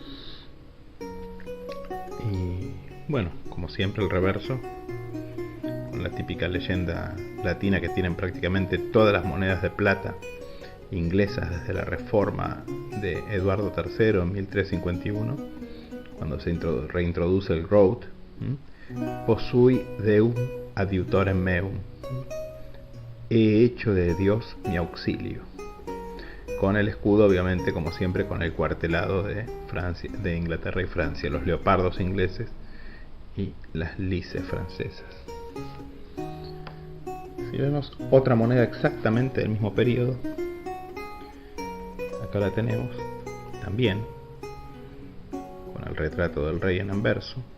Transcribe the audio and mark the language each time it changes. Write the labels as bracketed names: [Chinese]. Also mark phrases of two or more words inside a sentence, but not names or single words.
[Spanish] Y bueno, como siempre el reverso, con la típica leyenda latina que tienen prácticamente todas las monedas de plata inglesas desde la reforma de Eduardo III en 1351, cuando se reintroduce el groat. [Latin] Posui Deum adiutorem meum, [Spanish] he hecho de Dios mi auxilio, con el escudo obviamente como siempre con el cuartelado de Francia, de Inglaterra y Francia, los leopardos ingleses y las lices francesas. Si vemos otra moneda exactamente del mismo periodo, acá la tenemos también con el retrato del rey en anverso.